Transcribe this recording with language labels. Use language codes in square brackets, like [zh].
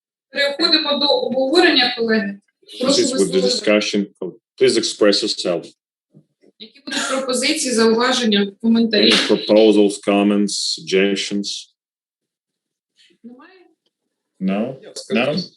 [uk] Переходимо до обговорення, колеги. Прошу [en] Proceed with the discussion. Please express yourself. [uk] Які будуть пропозиції, зауваження, коментарі? [en] Any proposals, comments, suggestions? No? No?